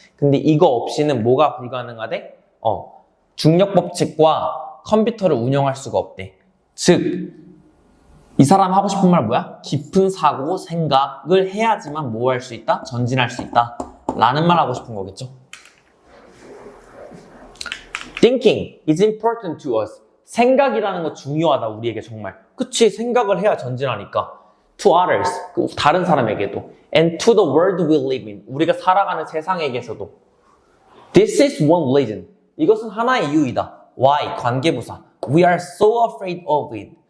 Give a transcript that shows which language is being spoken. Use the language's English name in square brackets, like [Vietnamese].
[Korean] 근데 이거 없이는 뭐가 불가능하대? 중력 법칙과 컴퓨터를 운영할 수가 없대. 즉, 이 사람 하고 싶은 말 뭐야? 깊은 사고, 생각을 해야지만 뭐 할 수 있다? 전진할 수 있다. 라는 말 하고 싶은 거겠죠. [English] Thinking is important to us. [Korean] 생각이라는 거 중요하다, 우리에게 정말. 그치, 생각을 해야 전진하니까. [English] To others, [Korean] 다른 사람에게도. [English] And to the world we live in. [Korean] 우리가 살아가는 세상에게서도. [English] This is one reason. [Korean] 이것은 하나의 이유이다. [English] Why? [Korean] 관계부사. [English] We are so afraid of it.